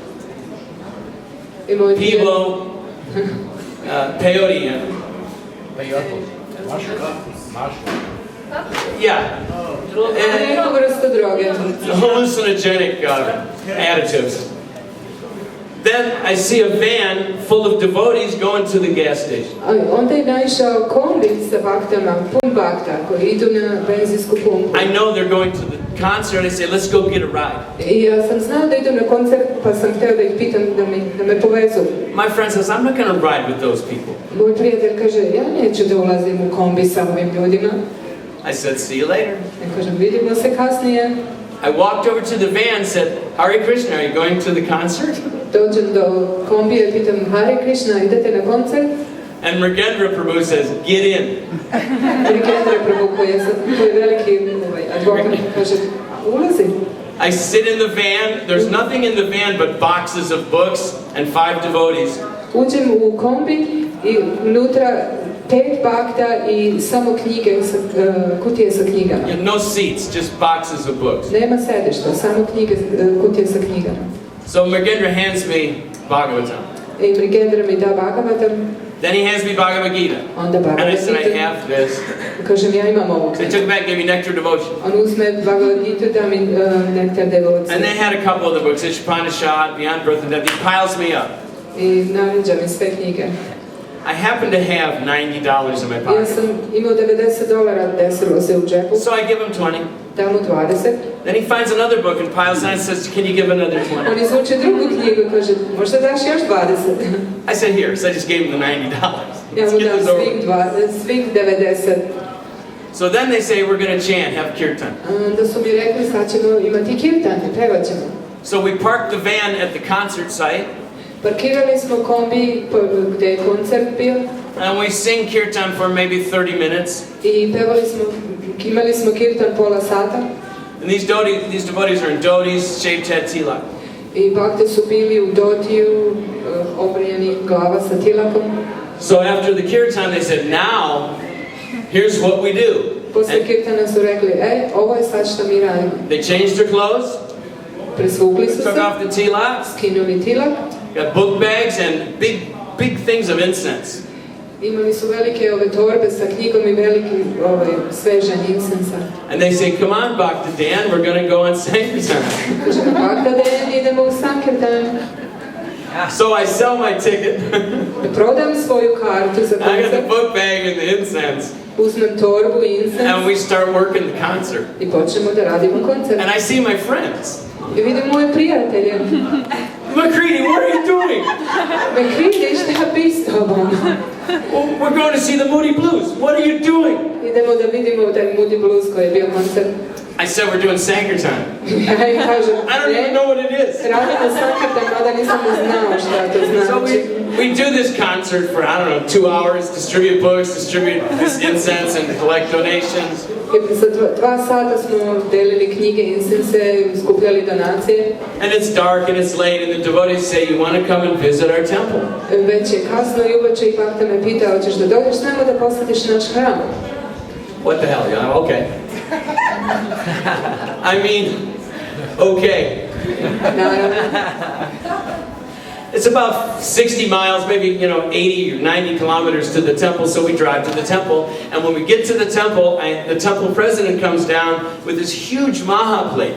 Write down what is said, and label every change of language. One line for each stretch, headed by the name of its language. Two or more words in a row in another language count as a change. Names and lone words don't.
Serbian: I moj prijatelj, Pivo,
English: peyote, yeah.
Serbian: neku vrstu droge.
English: Hallucinogenic additives. Then I see a van full of devotees going to the gas station.
Serbian: Onda je naišao kombi sa baktama, pun bakta, koji idu na benzinsku pumpu.
English: I know they're going to the concert. I say, let's go get a ride.
Serbian: I ja sam znao da idu na koncert, pa sam htio da ih pitam da me povezu.
English: My friend says, I'm not going to ride with those people.
Serbian: Moj prijatelj kaže, ja neću da ulazim u kombi sa ovim ljudima.
English: I said, see you later.
Serbian: Ja kažem, vidimo se kasnije.
English: I walked over to the van and said, Hare Krishna, are you going to the concert?
Serbian: Dođem do kombije i pitam, Hare Krishna, idete na koncert?
English: And Mrigendra Prabhu says, get in.
Serbian: Sankirtan Katha koji je veliki advokat, kaže, ulazi.
English: I sit in the van. There's nothing in the van but boxes of books and 5 devotees.
Serbian: Uđem u kombi I unutra 5 bakta I samo knjige, kutije sa knjigama.
English: You have no seats, just boxes of books.
Serbian: Nema sedišta, samo knjige, kutije sa knjigama.
English: So Mrigendra hands me Bhagavatam.
Serbian: I Mrigendra mi da Bhagavatam.
English: Then he hands me Bhagavad Gita.
Serbian: Onda
English: And I
Serbian: Bhagavad
English: said, I
Serbian: Gita.
English: have this.
Serbian: Kažem, ja imam ovu
English: So they
Serbian: knjigu.
English: took it back, gave me Nectar Devotion.
Serbian: On uzme Bhagavad Gita, da mi nektar devocije.
English: And they had a couple of the books, Ishapanishad, Beyond Birth and Death. He piles me up.
Serbian: I naređa mi sve knjige.
English: I happen to have $90 in my
Serbian: Ja
English: pocket.
Serbian: sam imao $90 desilo se u džepu.
English: So I give him 20.
Serbian: Dam mu 20.
English: Then he finds another book and piles it on and says, can you give another 20?
Serbian: On izvuče drugu knjigu i kaže, možda daš još 20.
English: I said, here. So I just gave him the $90.
Serbian: Ja
English: Let's
Serbian: mu
English: get
Serbian: dam
English: this over.
Serbian: svih 90.
English: So then they say, we're going to chant, have kirtan.
Serbian: Onda su mi rekli, sad ćemo imati kirtan, pevat ćemo.
English: So we parked the van at the concert site.
Serbian: Parkirali smo kombi gdje je koncert bio.
English: And we sing kirtan for maybe 30 minutes.
Serbian: I pevali smo, imali smo kirtan pola sata.
English: And these devotees are in dhotis, shaved head, tilak.
Serbian: I bakte su bili u dotiju, obrijani glava sa tilakom.
English: So after the kirtan, they said, now, here's what we do.
Serbian: Posle kirtana su rekli, ovo je sad što mi radimo.
English: They changed their clothes,
Serbian: Presvukli su
English: took
Serbian: se,
English: off the tilak,
Serbian: skinuli tilak
English: got book bags and big things of incense.
Serbian: Imali su velike ove torbe sa knjigom i veliki svežanj incensa.
English: And they say, come on, Bhakta Dan, we're going to go on Sankirtan.
Serbian: Kaže, Bhakta Dan, idemo u Sankirtan.
English: So I sell my ticket.
Serbian: Prodam svoju kartu za
English: I got the
Serbian: koncert.
English: book bag and the incense.
Serbian: Uzmem torbu i incens.
English: And we start working the concert.
Serbian: I počnemo da radimo koncert.
English: And I see my friends.
Serbian: I vidim moje prijatelje.
English: McCready, what are you doing?
Serbian: McCready, šta bi s tobom?
English: Well, we're going to see the Moody Blues. What are you doing?
Serbian: Idemo da vidimo taj Moody Blues koji je bio koncert.
English: I said we're doing Sankirtan.
Serbian: Ja im kažem,
English: I don't even know what it is.
Serbian: radimo Sankirtan, mada nisam znao šta to
English: So
Serbian: znači.
English: we do this concert for, I don't know, 2 hours, distribute books, distribute this incense and collect donations.
Serbian: I za 2 sata smo delili knjige, incense, skupljali donacije.
English: And it's dark and it's late and the devotees say, you want to come and visit our temple?
Serbian: Već je kasno i uveče i Bhakta me pita, hoćeš da dođeš s nama da posjetiš naš hram?
English: What the hell, yeah, okay. I mean, okay.
Serbian: Naravno.
English: It's about 60 miles, maybe, 80 or 90 kilometers to the temple, so we drive to the temple. And when we get to the temple, the temple president comes down with this huge maha plate.